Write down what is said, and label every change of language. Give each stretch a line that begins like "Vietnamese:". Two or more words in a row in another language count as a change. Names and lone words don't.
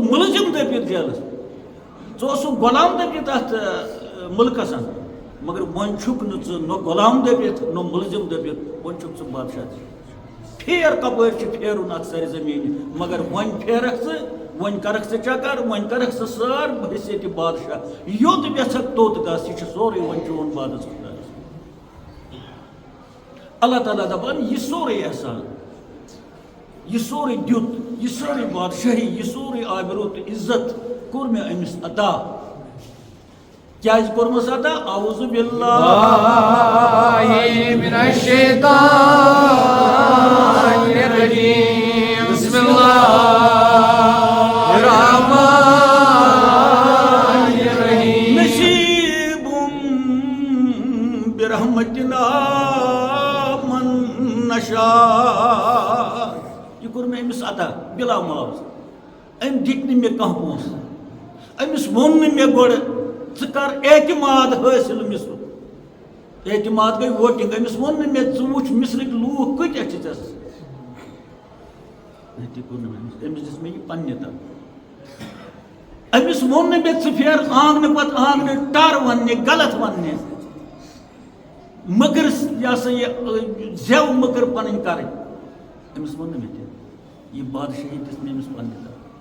Kashmiri: مُلزِم دٔپِتھ جیلس ژٕ اوسُکھ غۄلام دٔپِتھ اتھ مُلکس مگر وۄنۍ چھُکھ نہٕ ژٕ نہ غۄلام دٔپِتھ نہ مُلزِم دٔپِتھ وۄنۍ چھُکھ ژٕ بادشاہ پھیر کپٲرۍ چھُ پھیرُن اتھ سرِ زمیٖنہِ مگر وۄنۍ پھیرکھ ژٕ وۄنۍ کرکھ ژٕ چکر وۄنۍ کرکھ ژٕ سٲر بہٕ چھُس ییٚتہِ بادشاہ یوٚت یژھکھ توٚت گژھ یہِ چھُ سورُے وۄنۍ چون بادس خۄدایس اللہ تعالیٰ دپان یہِ سورُے احسان یہِ سورُے دیُت یہِ سٲرٕے بادشٲہی یہِ سورُے آبروٗ تہٕ عزت کوٚر مےٚ أمِس عطا کیٛازِ کوٚرمَس عطا
Arabic: اعوذ باللہ من الشیطان الرجیم بسم اللہ الرحمن الرحیم نصیب برحمتنا من نشاء
Kashmiri: یہ کوٚر مےٚ أمِس عطا بلا معاوضہ أمۍ دِتۍ نہٕ مےٚ کانٛہہ پونٛسہٕ أمِس ووٚن نہٕ مےٚ گۄڈٕ ژٕ کر اعتماد حٲصِل مصرُک اعتماد گٔے ووٹِنٛگ أمِس ووٚن نہٕ مےٚ ژٕ وٕچھ مصرٕکۍ لوٗکھ کۭتیاہ چھِ ژےٚ تہِ کوٚر نہٕ مےٚ أمِس دِژ مےٚ یہِ پننہِ طرفہٕ أمِس ووٚن نہٕ مےٚ ژٕ پھیر آنٛگنہٕ پتہٕ آنٛگنہٕ ٹر وننہِ غلط وننہِ مٔکٕر یہِ ہسا یہِ زٮ۪و مٔکٕر پنٕنۍ کرٕنۍ أمِس ووٚن نہٕ مےٚ تہِ یہِ بادشٲہی دِژ مےٚ أمِس پننہِ طرفہٕ